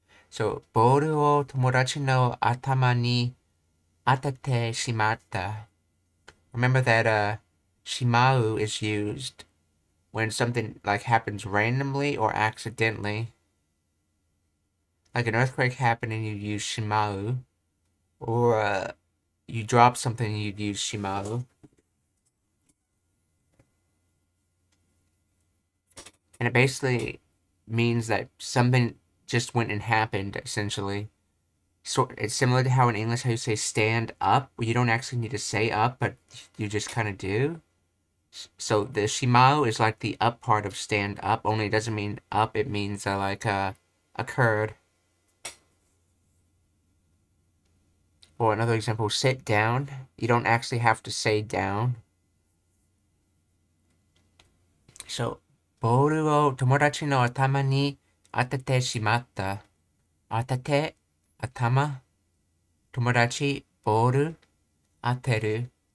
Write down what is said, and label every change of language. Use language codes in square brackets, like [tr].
[ja] So, ボールを友達の頭に当ててしまった. [en] Remember that shimau is used when something like happens randomly or accidentally. Like an earthquake happened and you use shimau, or you drop something and you'd use shimau. And it basically means that something just went and happened, essentially. So it's similar to how in English how you say stand up, where you don't actually need to say up, but you just kind of do. So the shimau is like the up part of stand up, only it doesn't mean up, it means like occurred. Or another example, sit down. You don't actually have to say down. [ja] So, ボールを友達の頭に当ててしまった。当てて、頭、友達、ボール、当てる。